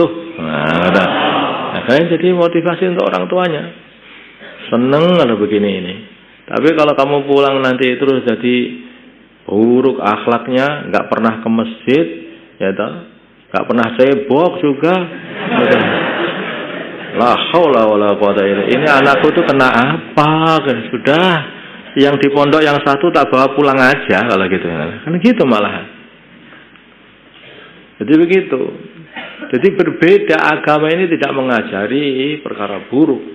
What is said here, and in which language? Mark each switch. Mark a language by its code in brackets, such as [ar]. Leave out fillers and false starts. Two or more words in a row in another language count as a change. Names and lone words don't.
[id] Nah, jadi motivasi untuk orang tuanya. Seneng kalau begini ini. Tapi kalau kamu pulang nanti terus jadi buruk akhlaknya, nggak pernah ke masjid, ya toh, nggak pernah cebok juga. [ar] لا حول ولا قوة إلا بالله. [id] Ini anakku tuh kena apa? Kan sudah, yang di pondok yang satu tak bawa pulang aja kalau gitu. Kan gitu malahan. Jadi begitu. Jadi berbeda, agama ini tidak mengajari perkara buruk.